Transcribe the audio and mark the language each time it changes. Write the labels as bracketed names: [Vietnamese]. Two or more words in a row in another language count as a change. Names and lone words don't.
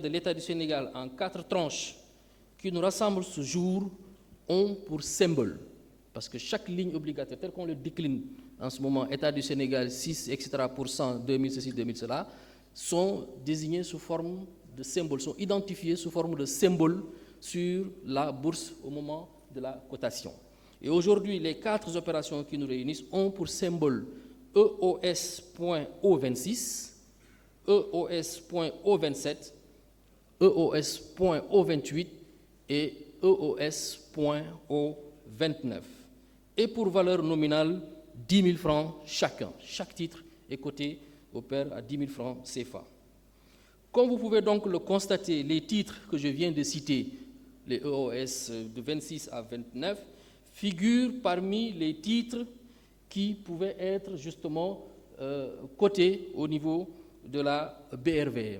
[French] de l'État du Sénégal en 4 tranches qui nous rassemblent ce jour ont pour symbole, parce que chaque ligne obligataire, telle qu'on le décline en ce moment, État du Sénégal, 6, etc., 2000 ceci, 2000 cela, sont désignés sous forme de symboles, sont identifiés sous forme de symboles sur la bourse au moment de la cotation. Et aujourd'hui, les 4 opérations qui nous réunissent ont pour symbole EOS.O26, EOS.O27, EOS.O28 et EOS.O29. Et pour valeur nominale, 10 000 francs chacun. Chaque titre est coté au pair à 10 000 francs CFA. Comme vous pouvez donc le constater, les titres que je viens de citer, les EOS de 26 à 29, figurent parmi les titres qui pouvaient être justement cotés au niveau de la BRVM.